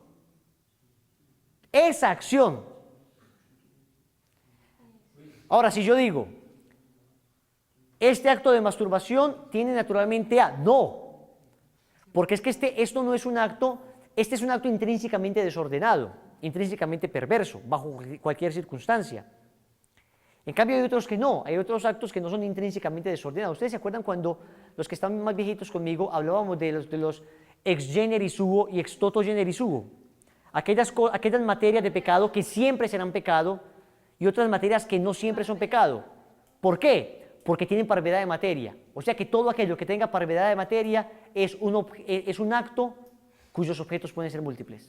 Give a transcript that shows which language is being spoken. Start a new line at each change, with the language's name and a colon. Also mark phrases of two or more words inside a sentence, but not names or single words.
Spanish: Ahora, si yo digo, este acto de masturbación tiene naturalmente A, no, porque es que esto no es un acto, este es un acto intrínsecamente desordenado, intrínsecamente perverso, bajo cualquier circunstancia. En cambio hay otros que no, hay otros actos que no son intrínsecamente desordenados. ¿Ustedes se acuerdan cuando los que están más viejitos conmigo hablábamos de los
Latin: ex generis suo
Spanish: y
Latin: ex toto generis suo?
Spanish: Aquellas materias de pecado que siempre serán pecado y otras materias que no siempre son pecado. ¿Por qué? Porque tienen parvedad de materia. O sea que todo aquello que tenga parvedad de materia es un acto cuyos objetos pueden ser múltiples.